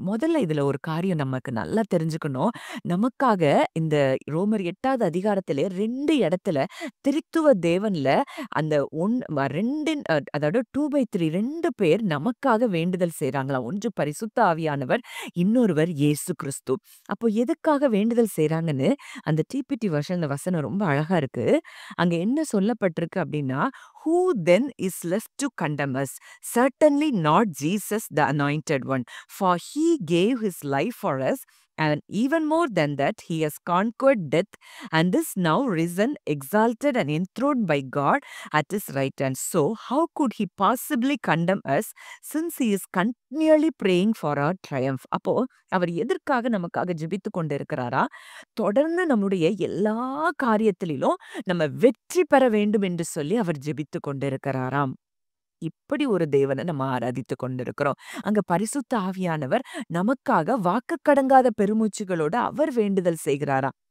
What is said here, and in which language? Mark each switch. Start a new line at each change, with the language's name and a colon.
Tamil: முதல்ல இதுல ஒரு காரியம் நமக்கு நல்லா தெரிஞ்சுக்கணும். நமக்காக இந்த ரோமர் 8வது அதிகாரத்திலே 2 இடத்துல திரித்துவ தேவன்ல அந்த 2 அதாவது 2/3 2 பேர் நமக்காக வேண்டுதல் செய்றாங்களாம். ஒன்று பரிசுத்த ஆவியானவர், இன்னொருவர் இயேசு கிறிஸ்து. அப்போ எதுக்காக வேண்டுதல் செய்றாங்கன்னு அந்த டிபிடி வெர்ஷன்ல வசனம் ரொம்ப அழகா இருக்கு. அங்க என்ன சொல்லப்பட்டிருக்கு அப்படின்னா,
English: "Who then is left to condemn us? Certainly not Jesus the anointed one. For he gave his life for us, and even more than that, he has conquered death and is now risen, exalted and enthroned by God at his right hand. So how could he possibly condemn us, since he is continually praying for our triumph?"
Tamil: அப்போ அவர் எதற்காக நமக்காக ஜெபித்துக் கொண்டிருக்கிறாரா? தொடர்ந்து நம்முடைய எல்லா காரியத்திலும் நம்ம வெற்றி பெற வேண்டும் என்று சொல்லி அவர் ஜெபித்துக் கொண்டிருக்கிறாராம். இப்படி ஒரு தேவனை நம்ம ஆராதித்துக் கொண்டிருக்கிறோம். அங்க பரிசுத்த ஆவியானவர் நமக்காக வாக்குக்கடங்காத பெருமூச்சுகளோட அவர் வேண்டுதல் செய்கிறாராம்.